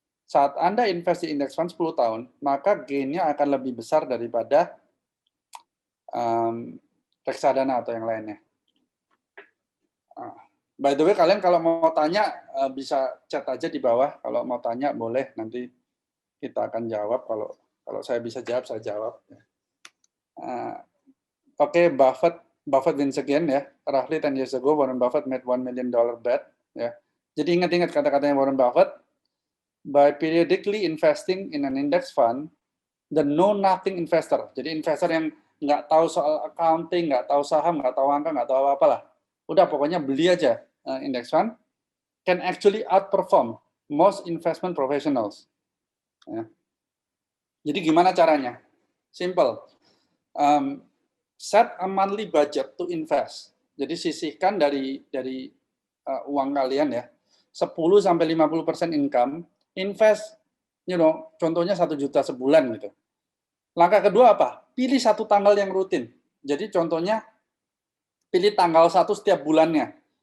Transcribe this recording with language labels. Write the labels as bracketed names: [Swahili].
[Indonesian] Saat Anda invest di indeks fund 10 tahun, maka gain-nya akan lebih besar daripada reksadana atau yang lainnya. [English] By the way, [Indonesian] kalian kalau mau tanya bisa chat aja di bawah. Kalau mau tanya boleh, nanti kita akan jawab. Kalau saya bisa jawab, saya jawab. [English] Oke, Buffett wins again ya. Roughly 10 years ago, Warren Buffett made $1 million bet. Ya. [Indonesian] Jadi ingat-ingat kata-katanya Warren Buffett. [English] By periodically investing in an index fund, the know-nothing investor. [Indonesian] Jadi investor yang nggak tahu soal accounting, nggak tahu saham, nggak tahu angka, nggak tahu apa-apa lah. Udah pokoknya beli aja [English] index fund, can actually outperform most investment professionals. [Indonesian] Ya. Jadi gimana caranya? [English] Simple. Set a monthly budget to invest. [Indonesian] Jadi sisihkan dari uang kalian ya, 10-50% income, invest, contohnya 1 juta sebulan gitu. Langkah kedua apa? Pilih 1 tanggal yang rutin. Jadi contohnya, pilih tanggal 1 setiap bulannya.